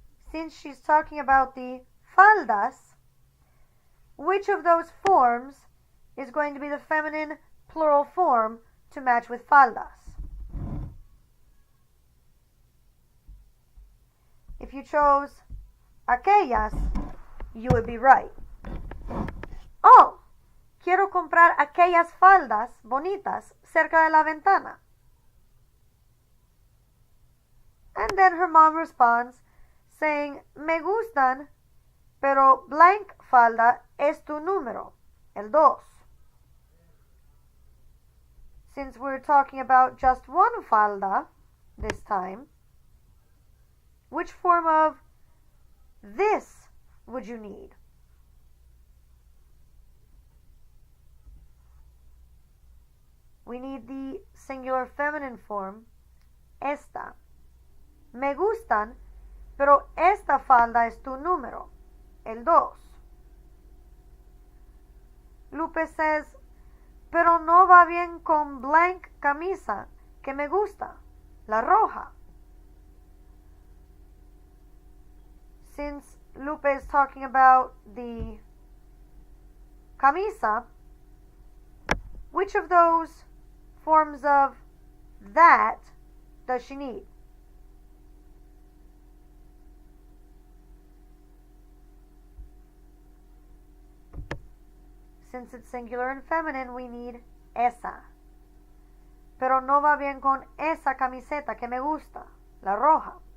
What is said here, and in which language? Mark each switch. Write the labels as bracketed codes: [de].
[en] Since she's talking about the faldas, which of those forms is going to be the feminine plural form to match with faldas? If you chose aquellas, you would be right. [es] Oh, quiero comprar aquellas faldas bonitas cerca de la ventana. [en] And then her mom responds saying, [es] me gustan, pero [en] blanc [es] falda es tu número, el 2. [en] Since we're talking about just one falda this time, which form of this would you need? We need the singular feminine form, esta. [es] Me gustan, pero esta falda es tu número, el 2. Lupe says, pero no va bien con [en] blanc [es] camisa que me gusta, la roja. [en] Since Lupe is talking about the camisa, Which of those forms of that does she need? Since it's singular and feminine, we need esa. [es] Pero no va bien con esa camiseta que me gusta, la roja.